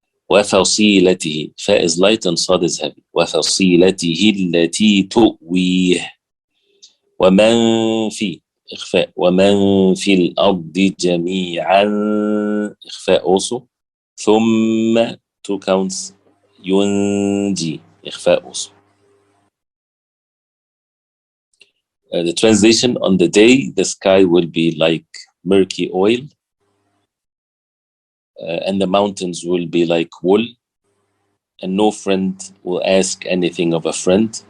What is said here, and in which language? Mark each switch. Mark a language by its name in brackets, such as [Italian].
[English] وفصيلته, fa is light and صاد is heavy. [Arabic] وفصيلته التي تؤويه ومن في إخفاء ومن في الأرض جميعا إخفاء also. ثم [English] 2 counts [Arabic] ينجي إخفاء also. [English] The translation: on the day the sky will be like murky oil, and the mountains will be like wool, and no friend will ask anything of a friend.